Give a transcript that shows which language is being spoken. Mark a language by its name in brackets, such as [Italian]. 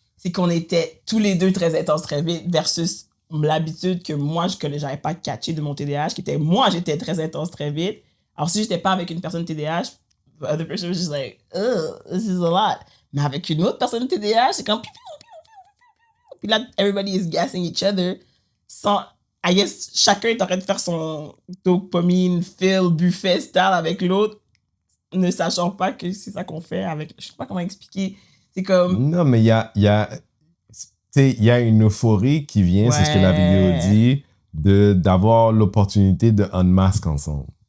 [French] C'est qu'on était tous les deux très intenses très vite versus l'habitude que moi, je n'avais pas catché de mon TDAH, qui était moi, j'étais très intense très vite. Alors, si je n'étais pas avec une personne TDAH, [English] the other person was just like, oh, this is a lot. [French] Mais avec une autre personne TDAH, c'est comme... Puis là, [English] everybody is gassing each other. I guess, [French] chacun est en train de faire son dopamine, fill, buffet style avec l'autre, ne sachant pas que c'est ça qu'on fait avec... Je sais pas comment expliquer. C'est comme... Non, mais il y a une euphorie qui vient, c'est ce que la vidéo dit, d'avoir l'opportunité de unmask ensemble.